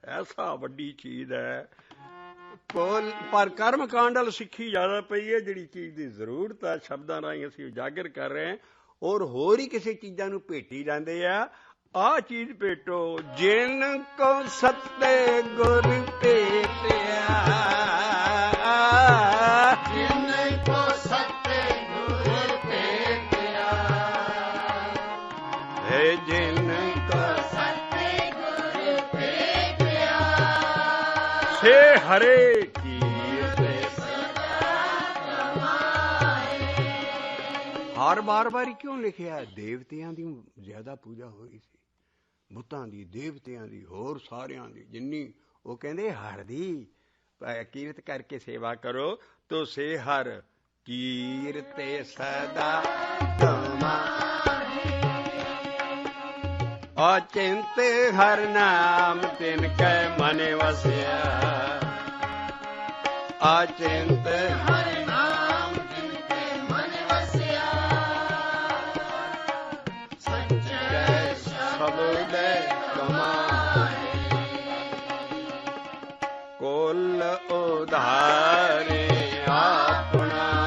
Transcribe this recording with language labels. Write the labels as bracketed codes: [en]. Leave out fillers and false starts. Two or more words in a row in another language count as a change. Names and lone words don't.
[pa] ਐਸਾ ਵੱਡੀ ਚੀਜ਼ ਹੈ ਪਰ ਕਰਮ ਕਾਂਡ ਵੱਲ ਸਿੱਖੀ ਜ਼ਿਆਦਾ ਪਈ ਹੈ। ਜਿਹੜੀ ਚੀਜ਼ ਕੀ ਜ਼ਰੂਰਤ ਹੈ ਸ਼ਬਦਾਂ ਰਾਹੀਂ ਅਸੀਂ ਉਜਾਗਰ ਕਰ ਰਹੇ ਹਾਂ ਔਰ ਹੋਰ ਹੀ ਕਿਸੀ ਚੀਜ਼ਾਂ ਨੂੰ ਭੇਟੀ ਜਾਂਦੇ ਆ। ਆ ਚੀਜ਼ ਭੇਟੋ ਜਿਨ ਕਉ ਸਤਿਗੁਰ ਭੇਟਿਆ, ਜਿਨ ਕਉ ਸਤਿਗੁਰ ਭੇਟਿਆ, ਹੇ ਜਿਨ ਕਉ ਸਤਿਗੁਰ ਭੇਟਿਆ, ਸੇ ਹਰੇ ਹਰ ਬਾਰ ਬਾਰ ਕਿਉਂ ਲਿਖਿਆ? ਦੇਵਤਿਆਂ ਦੀ ਜ਼ਿਆਦਾ ਪੂਜਾ ਹੋ ਰਹੀ ਸੀ, ਬੁੱਤਾਂ ਦੀ, ਦੇਵਤਿਆਂ ਦੀ, ਹੋਰ ਸਾਰਿਆਂ ਦੀ ਜਿੰਨੀ। ਉਹ ਕਹਿੰਦੇ ਹਰਿ ਦੀ ਕੀਰਤ ਕਰਕੇ ਸੇਵਾ ਕਰੋ ਤੋ ਸੇ ਹਰਿ ਕੀਰਤੇ ਸਦਾ ਤੁਮ੍ਹਾਰੀ, ਅਚਿੰਤ ਹਰਿ ਨਾਮੁ ਤਿਨ ਕੈ ਮਨਿ ਵਸਿਆ, ਅਚਿੰਤ ਹਰਿ ਕੁਲ ਉਧਾਰੇ ਅਪਨਾ,